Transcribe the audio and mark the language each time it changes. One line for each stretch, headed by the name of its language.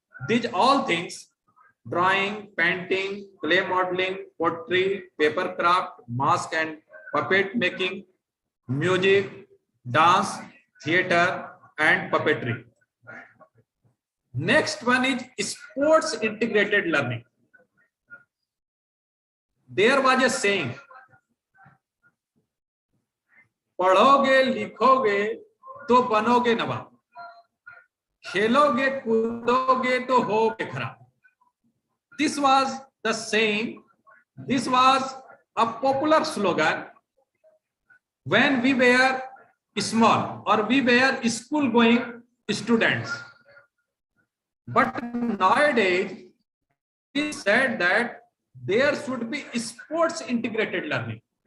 English: these all things: drawing, painting, clay modeling, pottery, paper craft, mask and puppet making, music, dance, theater, and puppetry. Next one is sports integrated learning. There was a saying,
Hindi: पढ़ोगे लिखोगे तो बनोगे नवाब, खेलोगे कूदोगे तो होगे खराब.
English: This was the saying, this was a popular slogan when we were small or we were school going students. But nowadays, it said that there should be sports integrated learning.